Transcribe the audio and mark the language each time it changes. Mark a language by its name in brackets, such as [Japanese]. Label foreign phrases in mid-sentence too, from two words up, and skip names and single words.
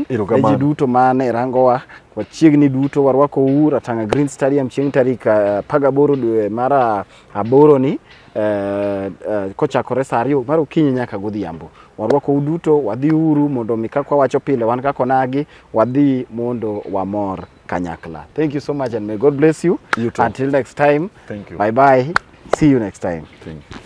[Luo (Kenya and Tanzania)] Eji duto mane rangowa wachiegni duto warwako Ratanga Green Stadium chieng' tarik 18 dwe mar 8 ni kochakore saa 2 mar okinyi nyaka godhiambo. Warwako duto wadhi uru mondo mi kaka wacho pile wan kaka onagi wadhi mondo wamor kanyakla. [English] Thank you so much and may God bless you. You too. Until next time. Thank you. Bye bye. See you next time. Thank you.